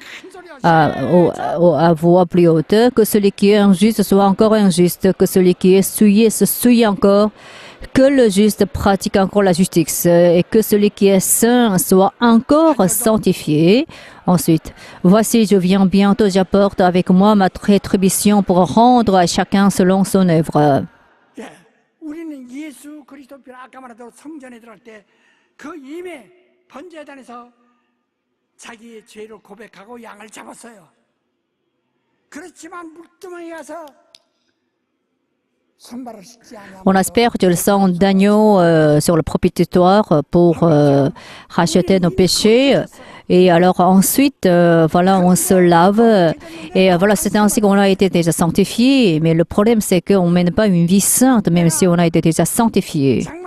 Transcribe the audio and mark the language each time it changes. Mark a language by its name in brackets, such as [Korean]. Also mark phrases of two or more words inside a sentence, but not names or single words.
[French] À voix plus haute, que celui qui est injuste soit encore injuste, que celui qui est souillé se souille encore, que le juste pratique encore la justice, et que celui qui est saint soit encore sanctifié. Ensuite, voici, je viens bientôt, j'apporte avec moi ma rétribution pour rendre à chacun selon son œuvre. [Korean] 우리는 예수 그리스도를 아까 말한 성전에 들어갈 때 그 임에 번제단에서 자기의 죄를 고백하고 양을 잡았어요. 그렇지만 물두멍에 가서 [French] On asperge le sang d'agneau sur le propitiatoire pour racheter nos péchés. Et alors ensuite, voilà, on se lave. Et voilà, c'est ainsi qu'on a été déjà sanctifié. Mais le problème, c'est qu'on ne mène pas une vie sainte, même si on a été déjà sanctifié.